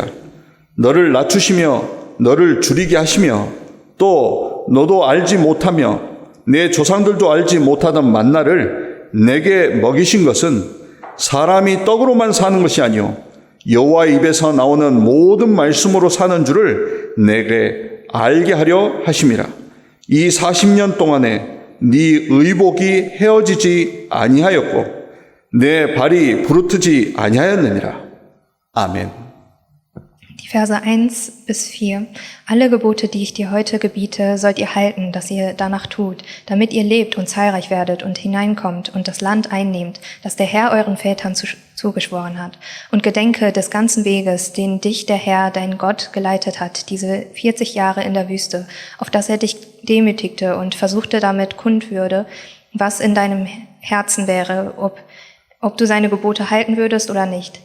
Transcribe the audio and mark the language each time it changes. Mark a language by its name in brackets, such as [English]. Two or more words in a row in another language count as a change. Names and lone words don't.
[Korean] 너를 낮추시며 너를 줄이게 하시며 또 너도 알지 못하며 내 조상들도 알지 못하던 만나를 내게 먹이신 것은 사람이 떡으로만 사는 것이 아니요 여호와의 입에서 나오는 모든 말씀으로 사는 줄을 내게 알게 하려 하심이라. 이 40년 동안에 네 의복이 헤어지지 아니하였고 내 발이 부르트지 아니하였느니라. 아멘. [German] Die Verse 1 bis 4. Alle Gebote, die ich dir heute gebiete, sollt ihr halten, dass ihr danach tut, damit ihr lebt und zahlreich werdet und hineinkommt und das Land einnehmt, das der Herr euren Vätern zugeschworen hat. Und gedenke des ganzen Weges, den dich der Herr, dein Gott, geleitet hat, diese 40 Jahre in der Wüste, auf dass er dich demütigte und versuchte damit kund würde, was in deinem Herzen wäre, ob du seine Gebote halten würdest oder nicht.